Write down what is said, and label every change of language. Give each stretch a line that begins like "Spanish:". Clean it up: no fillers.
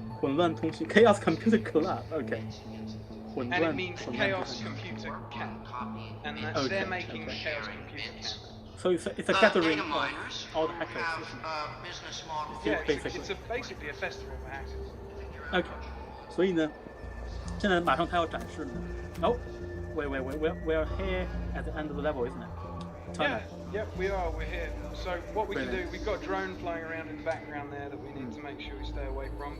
Chinese: 混乱通信 Chaos Computer Club.
English: Okay. And it means Chaos Computer Camp. And they're making Chaos Computer Camp. So it's a gathering of all the hackers. Yeah, it's basically a festival for hackers. Okay.
Chinese: 所以呢，现在马上他要展示呢。
English: Oh, wait, we're here at the end of the level, isn't it? Yeah, we are. We're here. So what we can do, we've got a drone flying around in the background there that we need to make sure we stay away from.